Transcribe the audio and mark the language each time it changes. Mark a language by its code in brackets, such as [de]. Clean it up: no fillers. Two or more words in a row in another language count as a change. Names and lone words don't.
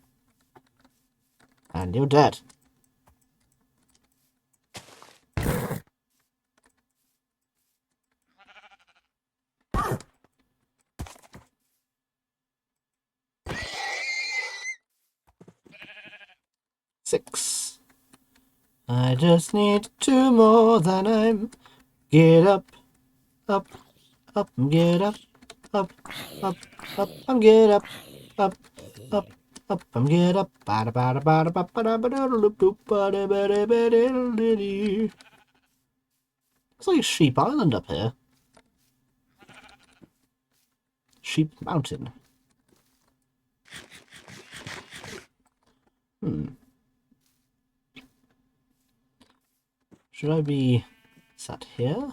[en] And you're dead. Six. I just need two more, then I'm... Get up. Up. Up. Get up. Up. Up. Up. I'm get up. Up. Up. Up. I'm get up. Bada bada bada bada bada bada loop loop bada bada bada liddy. It's like Sheep Island up here. Sheep Mountain. Should I be sat here?